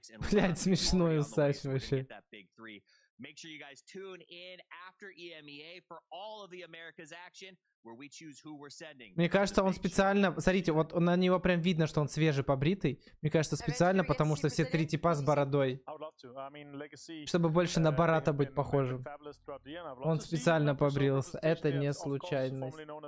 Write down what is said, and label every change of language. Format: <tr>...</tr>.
<ru>Блять, смешной усач вообще.</ru> <en>Make sure you guys tune in after EMEA for all of the Americas action, where we choose who we're sending.</en> <ru>Мне кажется, он специально... Смотрите, вот на него прям видно, что он свежий, побритый. Мне кажется, специально, потому что все три типа с бородой. Чтобы больше на Барата быть похожим. Он специально побрился. Это не случайность.</ru>